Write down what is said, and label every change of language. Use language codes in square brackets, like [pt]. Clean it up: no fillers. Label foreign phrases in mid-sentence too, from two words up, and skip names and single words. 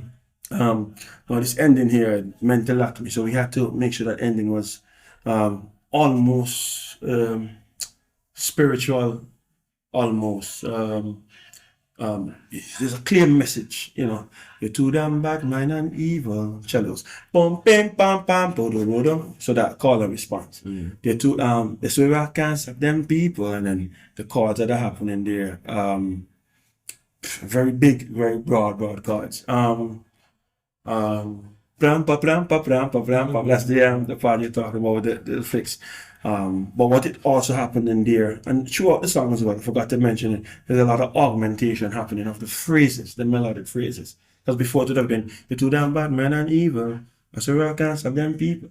[en] Now this ending here meant a lot to me, so we had to make sure that ending was almost spiritual, almost. There's a clear message, you know. You're too damn bad, mind and evil. Cellos, bum, bam, bam, bam, bo-do-do-do. So that call and response. They're too this way I can't stop them people, and then the chords that are happening there. Very big, very broad chords. Blam, pa, blam, pa, blam, pa, blam, pa. That's the part you're talking about, the fix. But what it also happened in there, and throughout the song as well, I forgot to mention it, there's a lot of augmentation happening of the phrases, the melodic phrases. Because before it would have been, you're too damn bad, man and evil. I swear I can't stop them people.